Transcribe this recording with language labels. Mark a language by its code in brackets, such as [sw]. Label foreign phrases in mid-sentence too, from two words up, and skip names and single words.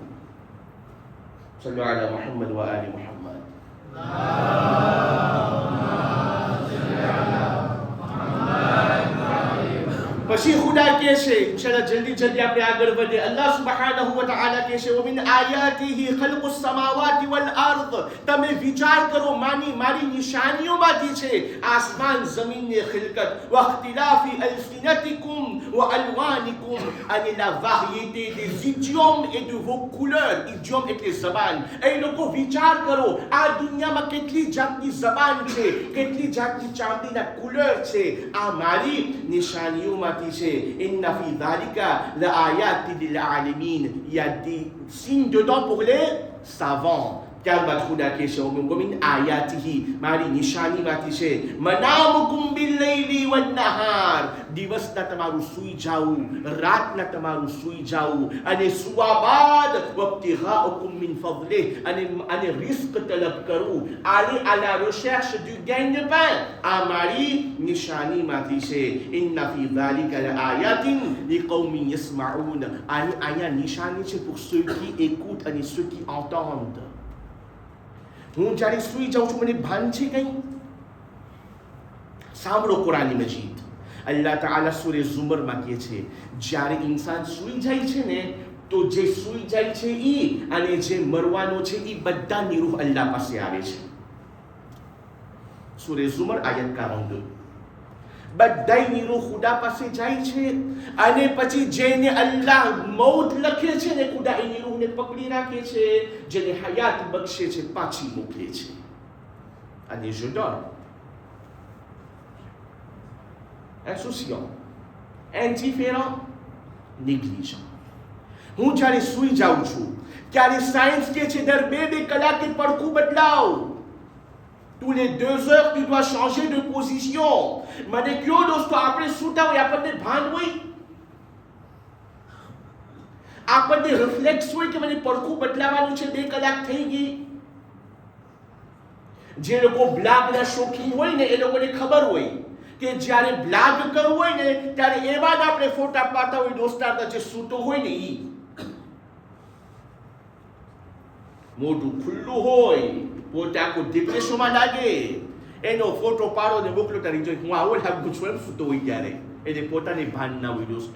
[ar] صلوا على محمد وآل محمد. [gu] પછી ખુદા કહે છે, ઇન્શાઅલ્લાહ જલ્દી જલ્દી આપણે આગળ વધે. [ar] الله سبحانه وتعالى [gu] કહે છે [ar] وَمِنْ آيَاتِهِ خَلْقُ السَّمَاوَاتِ وَالْأَرْضِ. [gu] તમે વિચાર કરો, મારી નિશાનીઓમાંથી છે આસમાન જમીનની ખિલકત. [ar] وَاخْتِلَافِ أَلْسِنَتِكُمْ وَأَلْوَانِكُمْ. [fr] અને la variété des idiomes et de vos couleurs. [gu] idiome એટલે જબાન. એ લોકો વિચાર કરો, આ દુનિયામાં કેટલી જાતની જબાન છે, કેટલી જાતની ચામડીના કુલર છે. આ મારી નિશાનીઓમાં છે. [ar] إن في ذلك لآيات للعالمين. [fr] Il y a des signes dedans pour les savants. [gu] ત્યારબાદ ખુદા કહે છે [ar] ومن آياته, [gu] મારી નિશાનીમાંથી છે [ar] منامكم بالليل والنهار. [gu] દિવસના તમારું સૂઈ જાવું, રાતના તમારું સૂઈ જાવું, અને સુવા બાદ [ar] وابتغاؤكم من فضله, [gu] અને રિસ્ક તલબ કરવું. [fr] aller à la recherche du gagne-pain. [gu] આ મારી નિશાનીમાંથી છે. [ar] إن في ذلك لآيات لقوم يسمعون. [gu] અહીંયા નિશાની છે [fr] pour ceux qui écoutent અને ceux qui entendent. [gu] હું જ્યારે સૂઈ જાઉં છું, મને ભાન છે કંઈ? સાંભળો કુરાન મજીદ. અલ્લાહ તાઆલા સૂરે ઝુમરમાં કહે છે, જ્યારે ઇન્સાન સૂઈ જાય છે ને, તો જે સૂઈ જાય છે ઈ અને જે મરવાનો છે ઈ બધાની રૂહ અલ્લાહ પાસે આવે છે. સૂરે ઝુમર આયત 42. બધાની રૂહ ખુદા પાસે જાય છે, અને પછી જેને અલ્લાહ મૌત લખે છે ને, ખુદા એની રૂહને પકડી રાખે છે, જેને હયાત બક્ષે છે પાછી મોકલે છે. [fr] અને je dors insouciant, indifférent, négligent. [gu] હું જ્યારે સૂઈ જાઉં છું ત્યારે સાયન્સ કે છે દર 2 કલાકે પડખું બદલાવ. [fr] Tous les 2 heures, tu dois changer de position. [gu] મને કયો દોસ્તો, આપણે સૂતા હોય આપણને ભાન હોય, આપણને રિફ્લેક્સ હોય કે મને પડખું બદલાવાનું છે, 2 કલાક થઈ ગઈ. જે લોકો બ્લાગના શોખીન હોય ને એ લોકોને ખબર હોય કે જ્યારે બ્લાગ કરવું હોય ને ત્યારે એવા જ આપણે ફોટા પાડતા હોય દોસ્તારના, જે સૂતો હોય ને ઈ મોઢું ખુલ્લું હોય, પોતે આખું ડિપ્રેશનમાં લાગે, એનો ફોટો પાડો ને મોકલો તારી જોઈ હું આવો લાગુ છું એમ સૂતો હોય ત્યારે, એને પોતાને ભાન ના હોય દોસ્તો.